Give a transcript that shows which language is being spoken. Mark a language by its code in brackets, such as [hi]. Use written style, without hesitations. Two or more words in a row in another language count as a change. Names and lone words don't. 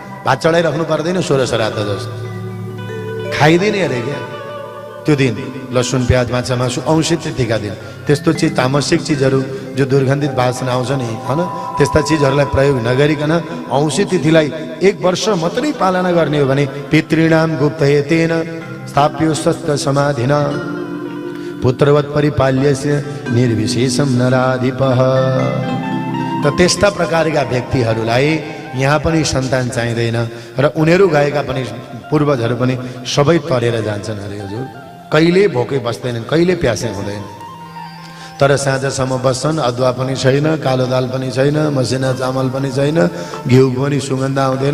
[ne] भात चढाइराख्नु पर्दैन, 16 श्राद्ध जस्तो खाइदिने अरे क्या त्यो दिन। लसुन प्याज माछा मासु औँसी तिथिका दिन त्यस्तो चिज, तामसिक चिजहरू जो दुर्गन्धित वासना आउँछ नि होइन, त्यस्ता चिजहरूलाई प्रयोग नगरिकन औँसी तिथिलाई 1 वर्ष मात्रै पालना गर्ने हो भने [sa] पितृणाम गुप्तहेतेन स्थाप्यो स्वस्थ समाधिना पुत्रवत परिपाल्यस्य निर्विशेषम नराधिपः। [ne] त त्यस्ता प्रकारका व्यक्तिहरूलाई यहाँ पनि सन्तान चाहिँदैन र उनीहरू गएका पनि पूर्वजहरू पनि सबै तरेर जान्छन् अरे हजुर। कहिले भोकै बस्दैनन्, कहिले प्यासे हुँदैन। तर साँझसम्म बस्छन्, अदुवा पनि छैन, कालो दाल पनि छैन, मसिना चामल पनि छैन, घिउ पनि सुगन्ध आउँदैन।